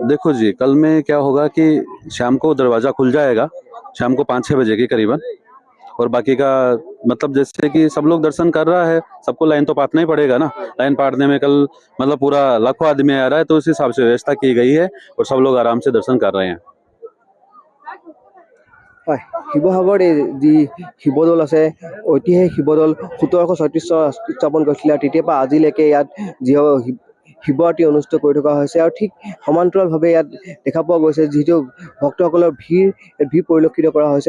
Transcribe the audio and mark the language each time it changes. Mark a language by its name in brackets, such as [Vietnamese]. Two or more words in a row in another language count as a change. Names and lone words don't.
[Hindi] देखो जी, कल में क्या होगा कि शाम को दरवाजा खुल जाएगा, शाम को 5-6 बजे के करीबन। और बाकी का मतलब जैसे कि सब लोग दर्शन कर रहा है, सबको लाइन तो पाटना ही पड़ेगा ना। लाइन पाटने में कल मतलब पूरा लाखों आदमी आ रहा है, तो उस हिसाब से व्यवस्था की गई है और सब लोग आराम से दर्शन कर रहे हैं। [Assamese] হয়, শিৱসাগৰত যি শিৱদৌল আছে ঐতিহাসিক শিৱদৌল 1736 চনত স্থাপন কৰিছিলে আৰু তেতিয়াৰ পৰা আজিলৈকে ইয়াত যি শিৱৰাত্ৰি অনুষ্ঠিত কৰি থকা হৈছে। আৰু ঠিক সমান্তৰালভাৱে ইয়াত দেখা পোৱা গৈছে যিহেতু ভক্তসকলৰ ভিৰ পৰিলক্ষিত কৰা হৈছে।